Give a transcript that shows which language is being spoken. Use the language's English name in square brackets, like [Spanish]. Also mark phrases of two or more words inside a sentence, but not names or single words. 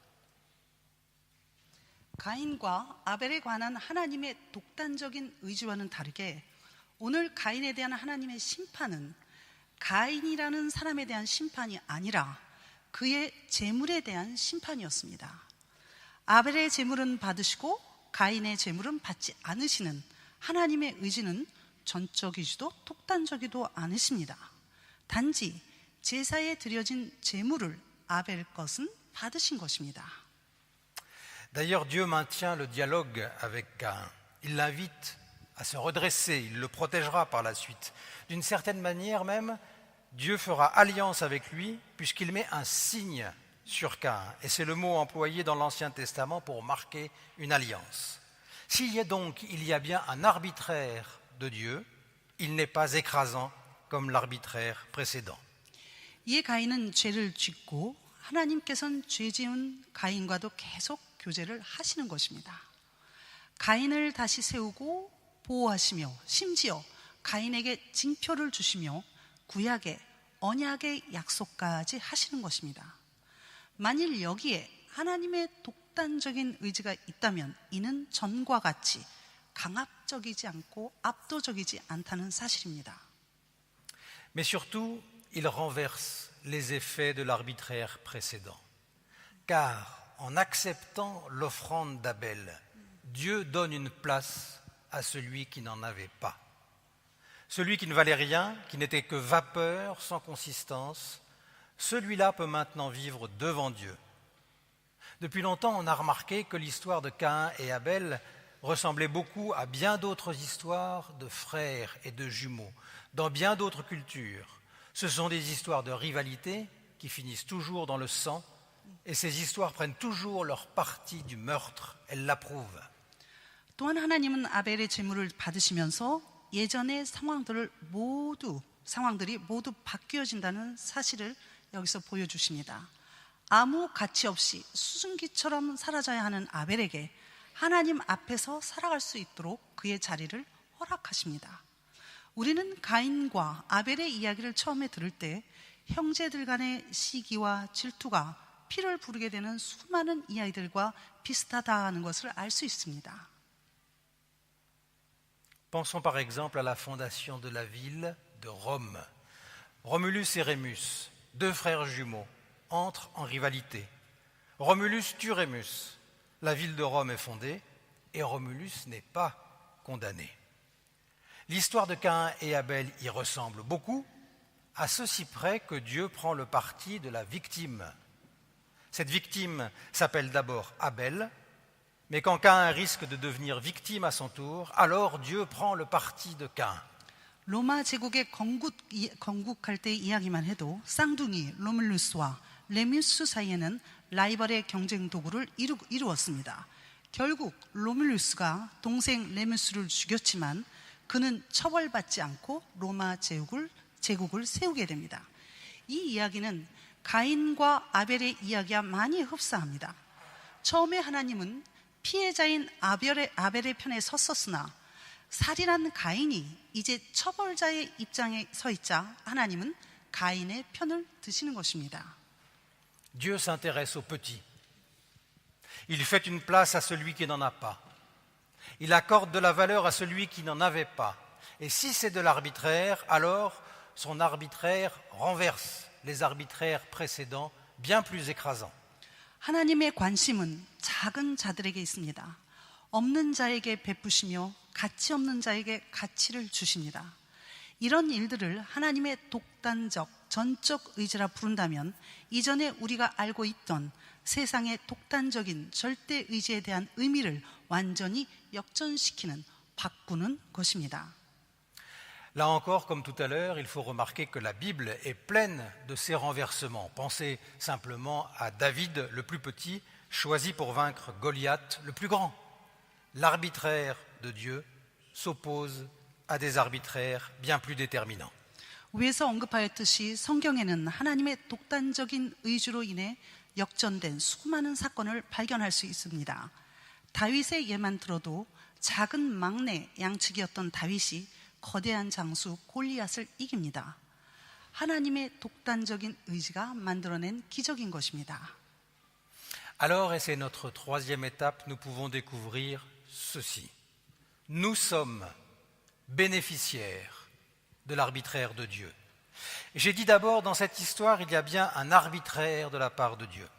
[Korean] 가인과 아벨에 관한 하나님의 독단적인 의지와는 다르게 오늘 가인에 대한 하나님의 심판은 가인이라는 사람에 대한 심판이 아니라 그의 재물에 대한 심판이었습니다. 아벨의 재물은 받으시고 가인의 재물은 받지 않으시는 하나님의 의지는 전적이지도 독단적이도 않으십니다. 단지 제사에 드려진 재물을 아벨 것은 받으신 것입니다. [French] D'ailleurs, Dieu maintient le dialogue avec Caïn. Il l'invite à se redresser, il le protégera par la suite. D'une certaine manière même, Dieu fera alliance avec lui puisqu'il met un signe sur Caïn. Et c'est le mot employé dans l'Ancien Testament pour marquer une alliance. S'il y a donc, il y a bien un arbitraire de Dieu, il n'est pas écrasant comme l'arbitraire précédent. [Korean] 이에 가인은 죄를 짓고 하나님께서는 죄 지은 가인과도 계속 교제를 하시는 것입니다. 가인을 다시 세우고 보호하시며 심지어 가인에게 징표를 주시며 구약의 언약의 약속까지 하시는 것입니다. 만일 여기에 하나님의 독단적인 의지가 있다면 이는 전과 같이 강압적이지 않고 압도적이지 않다는 사실입니다. [French] Mais surtout, il renverse les effets de l'arbitraire précédent. Car en acceptant l'offrande d'Abel, Dieu donne une place à celui qui n'en avait pas. Celui qui ne valait rien, qui n'était que vapeur sans consistance, celui-là peut maintenant vivre devant Dieu. Depuis longtemps, on a remarqué que l'histoire de Caïn et Abel ressemblait beaucoup à bien d'autres histoires de frères et de jumeaux, dans bien d'autres cultures. Ce sont des histoires de rivalité qui finissent toujours dans le sang, et ces histoires prennent toujours leur parti du meurtre, elles l'approuvent. [Korean] 또한 하나님은 아벨의 제물을 받으시면서 예전의 상황들이 모두 바뀌어진다는 사실을 여기서 보여주십니다. 아무 가치 없이 수증기처럼 사라져야 하는 아벨에게 하나님 앞에서 살아갈 수 있도록 그의 자리를 허락하십니다. 우리는 가인과 아벨의 이야기를 처음에 들을 때 형제들 간의 시기와 질투가 피를 부르게 되는 수많은 이야기들과 비슷하다는 것을 알 수 있습니다. [French] Pensons par exemple à la fondation de la ville de Rome. Romulus et Rémus, deux frères jumeaux, entrent en rivalité. Romulus tue Rémus. La ville de Rome est fondée et Romulus n'est pas condamné. L'histoire de Caïn et Abel y ressemble beaucoup, à ceci près que Dieu prend le parti de la victime. Cette victime s'appelle d'abord Abel, mais quand Caïn risque de devenir victime à son tour, alors Dieu prend le parti de Caïn. [Korean] 로마 제국의 건국할 때 이야기만 해도 쌍둥이 로뮬루스와 레뮤스 사이에는 라이벌의 경쟁 도구를 이루었습니다. 결국 로뮬루스가 동생 레뮤스를 죽였지만 그는 처벌받지 않고 로마 제국을 세우게 됩니다. 이 이야기는 가인과 아벨의 이야기와 많이 흡사합니다. 처음에 하나님은 피해자인 아벨의 편에 섰었으나 살인한 가인이 이제 처벌자의 입장에 서 있자 하나님은 가인의 편을 드시는 것입니다. [French] Dieu s'intéresse aux petits. Il fait une place à celui qui n'en a pas. Il accorde de la valeur à celui qui n'en avait pas. Et si c'est de l'arbitraire, alors son arbitraire renverse les arbitraires précédents, bien plus écrasants. [Korean] 하나님의 관심은 작은 자들에게 있습니다. 없는 자에게 베푸시며 가치 없는 자에게 가치를 주십니다. 이런 일들을 하나님의 독단적, 전적 의지라 부른다면 이전에 우리가 알고 있던 세상의 독단적인 절대 의지에 대한 의미를 완전히 역전시키는, 바꾸는 것입니다. [French] Là encore, comme tout à l'heure, il faut remarquer que la Bible est pleine de ces renversements. Pensez simplement à David, le plus petit, choisi pour vaincre Goliath, le plus grand. L'arbitraire de Dieu s'oppose à des arbitraires bien plus déterminants. [Korean] 위에서 언급하였듯이 성경에는 하나님의 독단적인 의지로 인해 역전된 수많은 사건을 발견할 수 있습니다. 다윗의 예만 들어도 작은 막내 양측이었던 다윗이 거대한 장수 골리앗을 이깁니다. 하나님의 독단적인 의지가 만들어낸 기적인 것입니다. [French] Alors, et c'est notre troisième étape, nous pouvons découvrir ceci. Nous sommes bénéficiaires de l'arbitraire de Dieu. J'ai dit d'abord, dans cette histoire, il y a bien un arbitraire de la part de Dieu.